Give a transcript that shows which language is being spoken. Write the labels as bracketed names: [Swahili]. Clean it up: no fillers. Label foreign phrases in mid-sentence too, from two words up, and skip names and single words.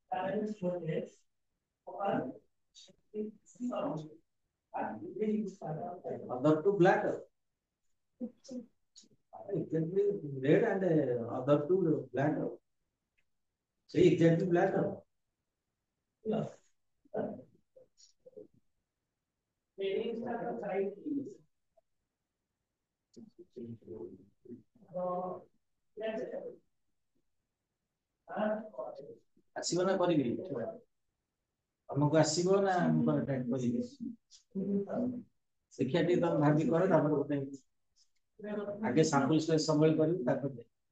[English] Other two black. Exactly red and other two black. Say exactly black. Yeah. [Odia] ଆସିବ ନା କରିବି ତମକୁ ଆସିବ ନା ମୁଁ କରିବି ଶିକ୍ଷା ଟିକେ ତମେ ଭାବି କର ତାପରେ ଗୋଟେ ଆଗେ [English] sample space [Odia] ସମ୍ଭାଳି କରିବି ତାପରେ